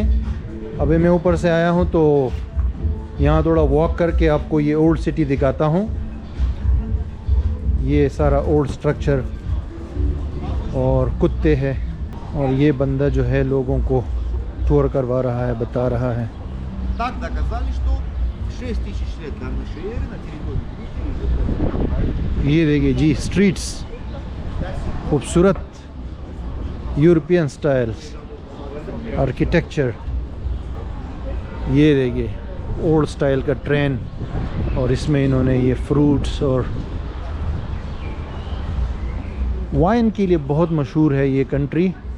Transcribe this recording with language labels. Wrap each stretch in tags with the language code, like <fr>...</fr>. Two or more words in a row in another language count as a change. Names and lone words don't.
<hi>अभी मैं ऊपर से आया हूँ तो यहाँ थोड़ा वॉक करके आपको ये</hi> <en>old city</en> <hi>दिखाता हूँ। ये सारा</hi> <en>old structure</en> <hi>और कुत्ते हैं और ये बंदा जो है लोगों को टूर करवा रहा है, बता रहा है।</hi> <ru>Так доказали, что 6000 лет нашей эры на территории Грузии.</ru> <hi>ये देखिए जी, स्ट्रीट्स खूबसूरत</hi> <en>European style architecture.</en> <hi>ये देखिए</hi> <en>old style</en> <hi>का ट्रेन और इसमें इन्होंने ये फ्रूट्स और वाइन के लिए बहुत मशहूर है ये कंट्री।</hi>